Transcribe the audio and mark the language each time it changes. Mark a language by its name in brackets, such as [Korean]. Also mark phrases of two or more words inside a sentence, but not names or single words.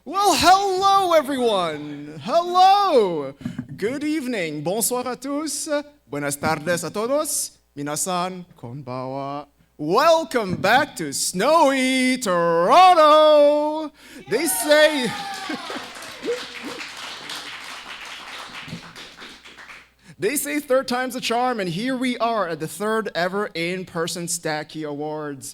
[English] Well, hello everyone. Hello. Good evening. [French] Bonsoir à tous. [Spanish] Buenas tardes a todos. [Japanese] 皆さんこんばんは. [English] Welcome back to snowy Toronto. They say They say third time's a charm, and here we are at the third ever in-person Stacky Awards.